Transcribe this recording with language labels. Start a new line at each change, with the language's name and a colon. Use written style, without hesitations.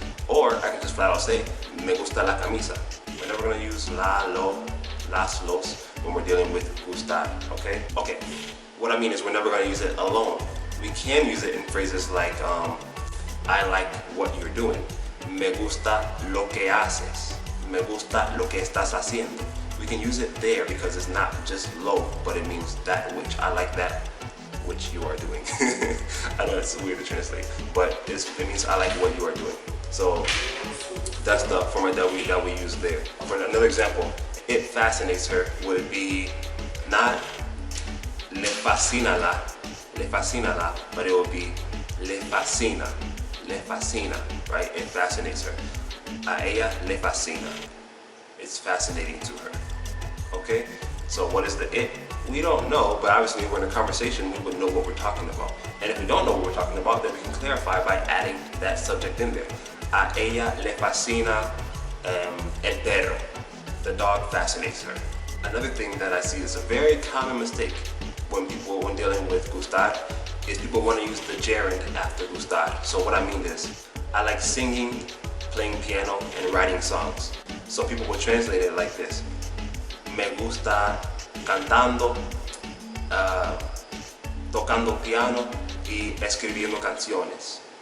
English: Or I can just flat out say,
Spanish: me gusta la camisa.
English: We're never gonna use la, lo, las, los when we're dealing with gustar, okay? Okay, what I mean is we're never gonna use it alone. We can use it in phrases like, I like what you're doing.
Spanish: Me gusta lo que haces. Me gusta lo que estás haciendo.
English: We can use it there because it's not just lo, but it means that which. I like that which you are doing. I know it's weird to translate, but it means I like what you are doing. So that's the format that we use there. For another example, it fascinates her would be not le fascina la, but it would be le fascina, right? It fascinates her.
Spanish: A ella le fascina.
English: It's fascinating to her. Okay? So what is the it? We don't know, but obviously if we're in a conversation, we would know what we're talking about. And if we don't know what we're talking about, then we can clarify by adding that subject in there.
Spanish: A ella le fascina el perro.
English: The dog fascinates her. Another thing that I see is a very common mistake when dealing with gustar is people want to use the gerund after gustar. So what I mean is, I like singing, playing piano, and writing songs. So people will translate it like this.
Spanish: Me gusta cantando, tocando piano y escribiendo canciones.